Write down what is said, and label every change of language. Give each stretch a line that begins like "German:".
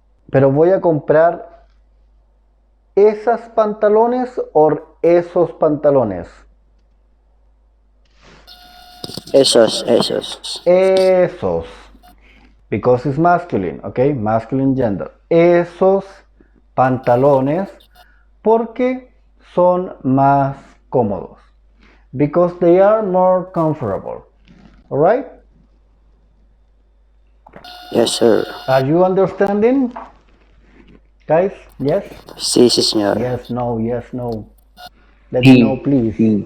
Spanish: Pero voy a comprar esas pantalones o esos pantalones. Esos. Esos.
English: Because it's masculine, okay? Masculine gender.
Spanish: Esos pantalones porque son más cómodos.
English: Because they are more comfortable. Alright? Yes, sir. Are you understanding? Guys? Yes?
Spanish: Sí, señor.
English: Yes, no, yes, no. Let me know, please.